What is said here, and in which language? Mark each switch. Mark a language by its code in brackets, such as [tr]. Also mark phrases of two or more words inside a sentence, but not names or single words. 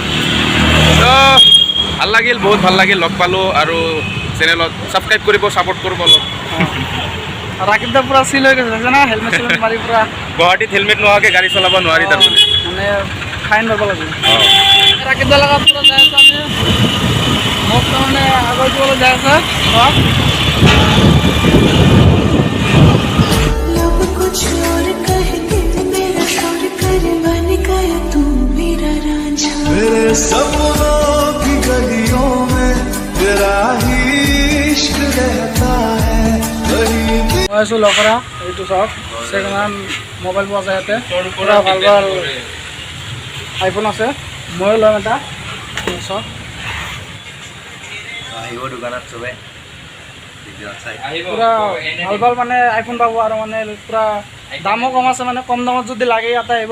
[as] ভাল লাগিল, বহুত ভাল লাগিল, লগ পালোঁ আৰু চেনেলত ছাবস্ক্ৰাইব কৰিব, ছাপোৰ্ট কৰিব অলপ। ৰাকিব দা পুৰা চিল হৈ গৈছে না, হেলমেট চেলমেট মাৰি পুৰা। গুৱাহাটীত হেলমেট নোহোৱাকৈ গাড়ী চলাব নোৱাৰি তাৰমানে। মানে ফাইন ল'ব লাগিব। ৰাকিব দাৰ লগত পুৰা যাই আছোঁ আমি, মোক তাৰমানে আগৰ দিবলৈ যাই আছে। [hi] मेरे सपनों की गलियों में तेरा ही इश्क रहता है। [as] মই আছোঁ লখৰা, এইটো চাওক, [en] second hand mobile [as] পোৱা যায় ইয়াতে, পুৰা ভাল ভাল আইফোন আছে। ময়ো ল'ম এটা, চাওক পুৰা ভাল ভাল মানে আইফোন পাব আৰু মানে পুৰা দামো কম আছে, মানে কম দামত যদি লাগে ইয়াতে আহিব।